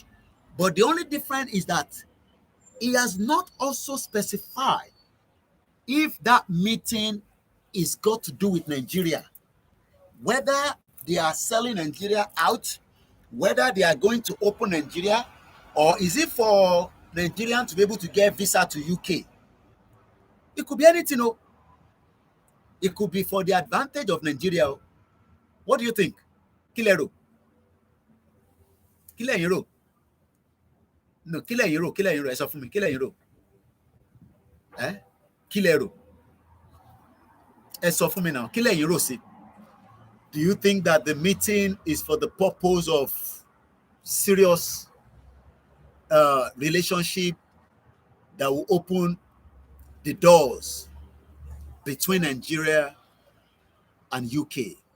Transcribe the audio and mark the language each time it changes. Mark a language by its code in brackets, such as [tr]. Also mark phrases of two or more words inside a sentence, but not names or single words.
[en] But the only difference is that he has not also specified if that meeting is got to do with Nigeria, whether they are selling Nigeria out, whether they are going to open Nigeria, or is it for Nigerians to be able to get visa to UK? It could be anything. It could be for the advantage of Nigeria. What do you think? [yo] Kilero. Kilero. No, Kilero. Kilero. Ẹ sọ fún mi. Kilero. Kilero. Ẹ sọ fún mi now. Kilero sí. [en] Do you think that the meeting is for the purpose of serious relationship that will open the doors between Nigeria and UK?